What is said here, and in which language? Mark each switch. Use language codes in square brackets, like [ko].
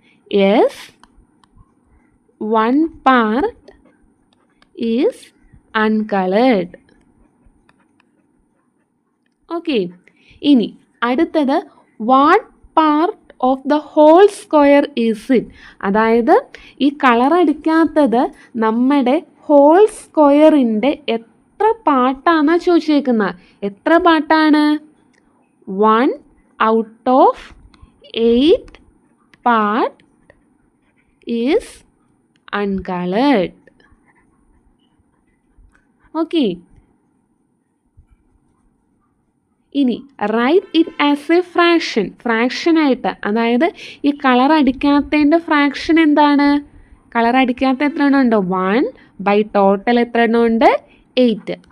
[en] Yes, one part is uncolored. Okay, [ml] ഇനി അടുത്തത് [en] What part of the whole square is it? [ml] അതായത് ഈ colour അടിക്കാത്തത് നമ്മുടെ ഹോൾ സ്ക്വയറിൻ്റെ എത്ര പാർട്ടാണെന്നാണ് ചോദിച്ചേക്കുന്നത്. എത്ര പാർട്ടാണ്? [en] 1 out of 8 part is uncolored. Okay, ഇനി write it as a fraction. [ml] Fraction ആയിട്ട്, അതായത് ഈ കളർ അടിക്കാത്തതിൻ്റെ ഫ്രാക്ഷൻ എന്താണ്? കളർ അടിക്കാത്ത എത്ര എണ്ണം ഉണ്ട്? 1 ബൈ ടോട്ടൽ എത്ര എണ്ണം ഉണ്ട്? 8.